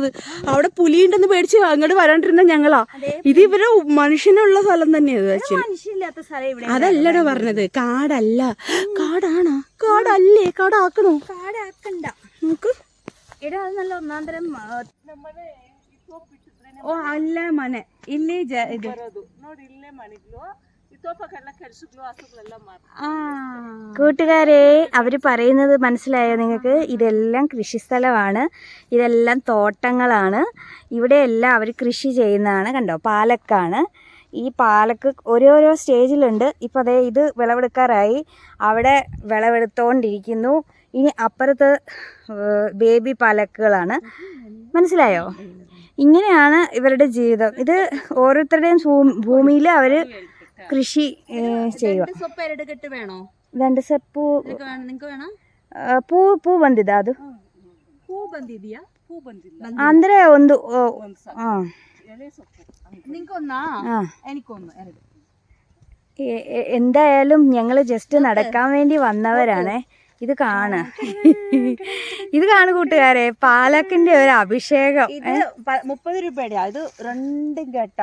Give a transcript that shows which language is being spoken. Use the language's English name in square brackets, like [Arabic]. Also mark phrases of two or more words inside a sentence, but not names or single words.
[Malayalam] അവിടെ പുലിയുണ്ടെന്ന് പേടിച്ച് അങ്ങോട്ട് വരാണ്ടിരുന്ന ഞങ്ങളാ. ഇത് ഇവരെ മനുഷ്യനുള്ള സ്ഥലം തന്നെയാണ്. അതല്ലടോ പറഞ്ഞത്, കാടല്ല. കാടാണോ? കാടല്ലേ? കാടാക്കണോ? കാടാക്കണ്ട. നോക്ക്. എടാ, അത് നല്ല ഒന്നാന്തരം. ഓ അല്ല മനെ [Kannada] ಇಲ್ಲಿ ಇದು [Malayalam] കൂട്ടുകാരെ, അവര് പറയുന്നത് മനസ്സിലായോ നിങ്ങൾക്ക്? ഇതെല്ലാം കൃഷിസ്ഥലമാണ്, ഇതെല്ലാം തോട്ടങ്ങളാണ്. ഇവിടെയെല്ലാം അവർ കൃഷി ചെയ്യുന്നതാണ്. കണ്ടോ, പാലക്കാണ്. ഈ പാലക്ക് ഓരോരോ സ്റ്റേജിലുണ്ട്. ഇപ്പോൾ അതേ ഇത് വിളവെടുക്കാറായി, അവിടെ വിളവെടുത്തോണ്ടിരിക്കുന്നു. ഇനി അപ്പുറത്ത് ബേബി പാലക്കുകളാണ്. മനസ്സിലായോ? ഇങ്ങനെയാണ് ഇവരുടെ ജീവിതം. ഇത് ഓരോരുത്തരുടെയും ഭൂമിയിൽ അവർ കൃഷി ചെയ്യുക. [Kannada] 2 ಸೊಪ್ಪು ಪೂ ಬಂದಿದೆ. ಅದು ಅಂದ್ರೆ ಒಂದು [Malayalam] എന്തായാലും ഞങ്ങൾ ജസ്റ്റ് നടക്കാൻ വേണ്ടി വന്നവരാണ്. ഇത് കാണു കൂട്ടുകാരെ, പാലക്കിന്റെ ഒരു അഭിഷേകം. 30 രൂപയുടെ. ഇത് 2 ഘട്ട.